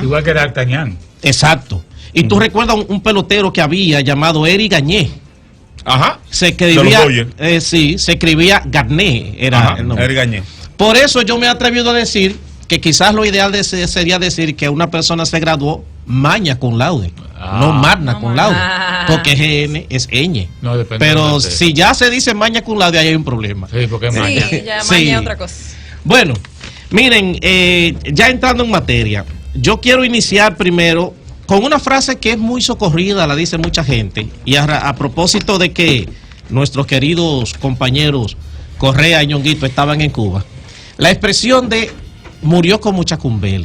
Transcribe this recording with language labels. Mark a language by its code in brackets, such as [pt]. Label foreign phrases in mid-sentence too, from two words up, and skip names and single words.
[es] Igual que D'Artagnan. Exacto. Y tú recuerdas un pelotero que había llamado Eri Gagné. Ajá. Se escribía, sí, se escribía Garné, era el nombre. Eri Gagné. Por eso yo me he atrevido a decir que quizás lo ideal sería decir que una persona se graduó [la] magna cum laude, [es] no [la] magna cum laude, [es] porque GN es ñ. No, depende. Pero si ya se dice [la] magna cum laude, [es] ahí hay un problema. Sí, porque es maña. Sí, ya Sí. mañana es otra cosa. Bueno, miren, ya entrando en materia, yo quiero iniciar primero con una frase que es muy socorrida, la dice mucha gente, y a propósito de que nuestros queridos compañeros Correa y Ñonguito estaban en Cuba, la expresión de murió como Chacumbele.